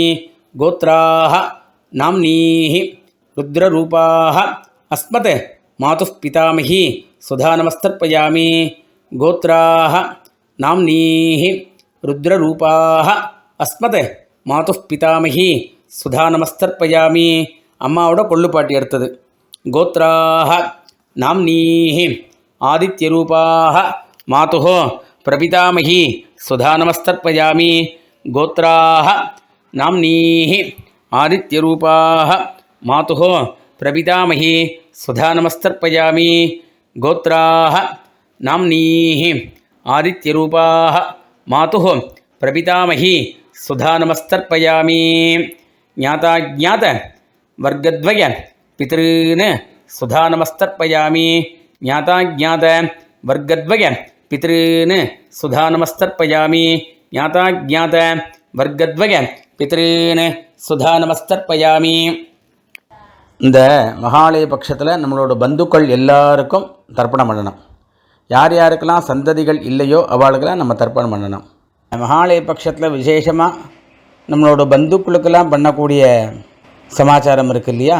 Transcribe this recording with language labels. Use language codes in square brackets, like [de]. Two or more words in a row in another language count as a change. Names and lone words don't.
[sa] गोत्राः नाम्नीः रुद्ररूपाः अस्मत् मातुः पितामही सुधा नमस्तर्पयामि. गोत्राः नाम्नीः रुद्ररूपाः अस्मत् मातुः पितामही सुधा नमस्तर्पयामि. [ta] அம்மாவோட கொள்ளுப்பாட்டி அடுத்தது. [sa] गोत्राः नाम्नीः आदित्यरूपाः मातुः प्रपितामही सुधा नमस्तर्पयामि गोत्राः नाम्नीः आदित्यरूपाः मातुः प्रपितामही सुधा नमस्तर्पयामि गोत्राः नाम्नीः आदित्यरूपाः मातुः प्रपितामही सुधा नमस्तर्पयामि ज्ञाताज्ञात वर्गद्वय पितॄन् सुधा नमस्तर्पयामि ज्ञाताज्ञात वर्गद्वय पितॄन् सुधा नमस्तर्पयामि ज्ञाताज्ञात वर्गद्वय पितॄन् सुधा नमस्तर्पयामि. [ta] இந்த மகாலய பட்சத்தில் நம்மளோட பந்துக்கள் எல்லாருக்கும் தர்ப்பணம் பண்ணணும். யார் யாருக்கெல்லாம் சந்ததிகள் இல்லையோ அவளுக்கெல்லாம் நம்ம தர்ப்பணம் பண்ணணும். மகாலய பட்சத்தில் விசேஷமாக நம்மளோட பந்துக்களுக்கெல்லாம் பண்ணக்கூடிய சமாச்சாரம் இருக்குது இல்லையா?